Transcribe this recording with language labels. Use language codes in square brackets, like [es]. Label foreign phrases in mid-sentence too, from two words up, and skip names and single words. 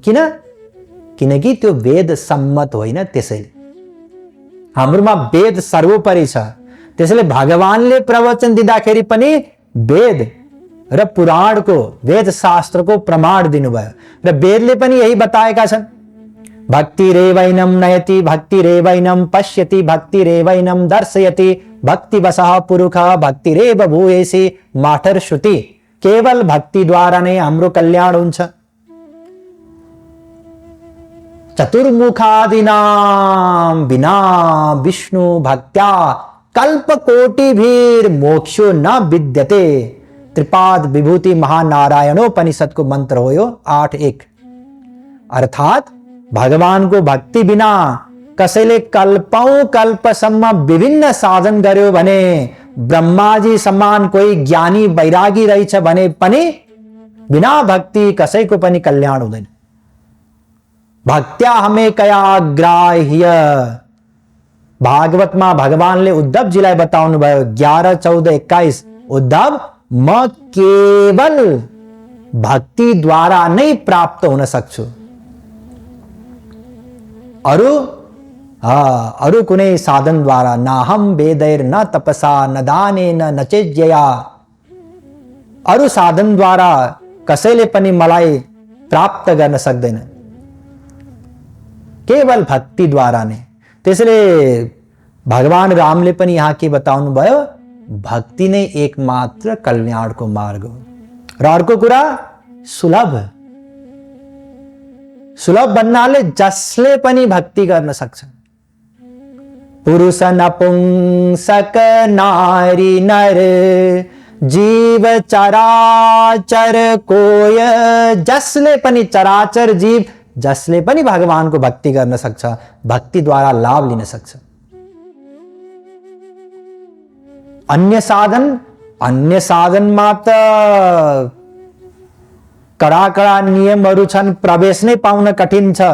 [ne] किनकि त्यो वेद सम्मत होइन। त्यसैले हाम्रोमा वेद सर्वोपरि छ। त्यसैले भगवानले प्रवचन दिँदाखेरि पनि वेद र पुराणको, वेद शास्त्रको प्रमाण दिनुभयो र वेदले पनि यही बताएका छन्। [sa] भक्ति रेवैनम नयति, भक्ति रेवैनम पश्यति, भक्ति रेवैनम दर्शयति, भक्ति वसः पुरुष भक्ति रेव भूयसी माठर श्रुति। [ne] केवल भक्ति द्वारा नै हाम्रो कल्याण हुन्छ। [sa] चतुर्मुखादिनाम बिना विष्णु भक्त्या कल्प कोटि भीर मोक्षो न विद्यते। [ne] त्रिपाद विभूति महानारायणोपनिषद को मंत्र हो यो 8:1। अर्थात भगवान को भक्ति बिना कसैले कल्पौं कल्पसम्म विभिन्न साधन गर्यो भने, ब्रह्माजी समान कोही ज्ञानी वैरागी रहेछ भने पनि बिना भक्ति कसैको पनि कल्याण हुँदैन। [sa] भक्त्या हमें कया ग्राह्य। [ne] भागवतमा भगवानले उद्धवजीलाई बताउनु भयो 11, 14, 21। उद्धव, म केवल भक्ति द्वारा नै प्राप्त हुन सक्छु, अरु कुनै साधन द्वारा [sa] नाहम वेदैर न तपसा न दानेन न चेज्यया। [ne] अरु साधन द्वारा कसैले पनि मलाई प्राप्त गर्न सक्दैन, केवल भक्ति द्वारा नै। त्यसैले भगवान रामले पनि यहाँ के बताउनु भयो, भक्ति नै एकमात्र कल्याणको मार्ग हो। र अर्को कुरा, सुलभ भन्नाले जसले पनि भक्ति गर्न सक्छ। [awa] पुरुष नपुंसक नारी नर जीव चराचर कोय, [ne] जसले पनि चराचर जीव जसले पनि भगवानको भक्ति गर्न सक्छ, भक्ति द्वारा लाभ लिन सक्छ। अन्य साधनमा त कडा नियमहरू छन्, प्रवेश नै पाउन कठिन छ।